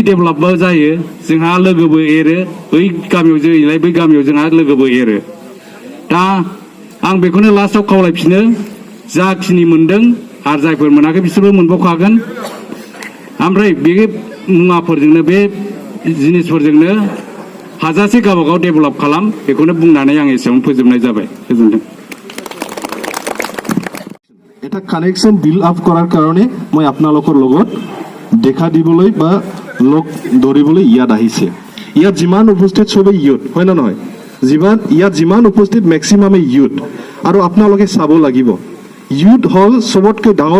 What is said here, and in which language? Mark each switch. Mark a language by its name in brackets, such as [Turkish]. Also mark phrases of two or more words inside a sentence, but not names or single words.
[Bodo] डेभेलपबो जायो जोंहा लोगोबो एरो बै गामियाव जोंलाय बै गामियाव जोंहा लोगोबो एरो दा आं बेखौनो लास्टआव खावलायफिनो जाखिनि मोनदों आरो जायफोर मोनाखै बिसोरबो मोनबावखागोन ओमफ्राय बे मुवाफोरजोंनो बे जिनिसफोरजोंनो हाजासे गावबागाव डेभेलप खालाम बेखौनो बुंनानै आं एसेयावनो फोजोबनाय जाबाय गोजोनथों [Assamese] এটা কানেকশন বিল্ড আপ কৰাৰ কাৰণে মই আপোনালোকৰ লগত দেখা দিবলৈ বা লগ ধৰিবলৈ ইয়াত আহিছে ইয়াত যিমান উপস্থিত সবে ইউথ হয় না নহয় ইয়াত যিমান উপস্থিত মেক্সিমামে ইউথ আৰু আপোনালোকে চাব লাগিব ইউথ হল সবতকৈ